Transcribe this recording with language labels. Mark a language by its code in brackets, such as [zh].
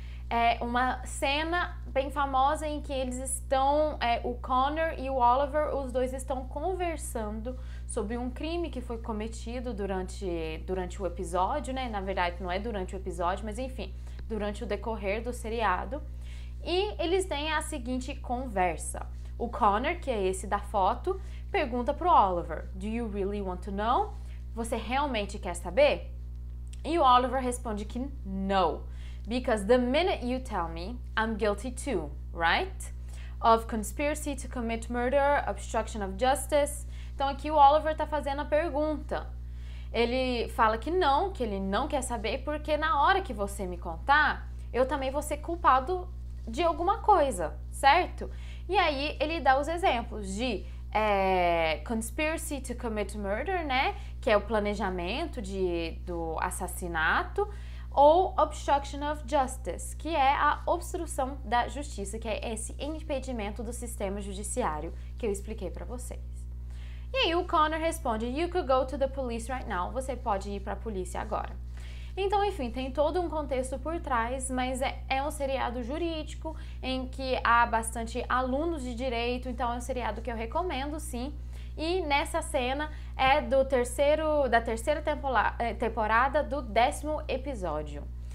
[pt] É uma cena bem famosa em que eles estão, o Connor e o Oliver, os dois estão conversando sobre um crime que foi cometido durante o episódio, né? Na verdade, não é durante o episódio, mas enfim, durante o decorrer do seriado. E eles têm a seguinte conversa. O Connor, que é esse da foto, pergunta pro Oliver: [en] Do you really want to know? [pt] Você realmente quer saber? E o Oliver responde que no. [en] Because the minute you tell me, I'm guilty too, right? Of conspiracy to commit murder, obstruction of justice. [pt] Então aqui o Oliver tá fazendo a pergunta. Ele fala que ele não quer saber, porque na hora que você me contar, eu também vou ser culpado de alguma coisa, certo? E aí ele dá os exemplos de conspiracy to commit murder, né? Que é o planejamento do assassinato. Ou obstruction of justice, que é a obstrução da justiça, que é esse impedimento do sistema judiciário que eu expliquei para vocês. E aí o Connor responde: [en] You could go to the police right now. [pt] Você pode ir para a polícia agora. Então, enfim, tem todo um contexto por trás, mas é um seriado jurídico em que há bastante alunos de direito, então é um seriado que eu recomendo, sim. E nessa cena é da terceira temporada do 10º episódio.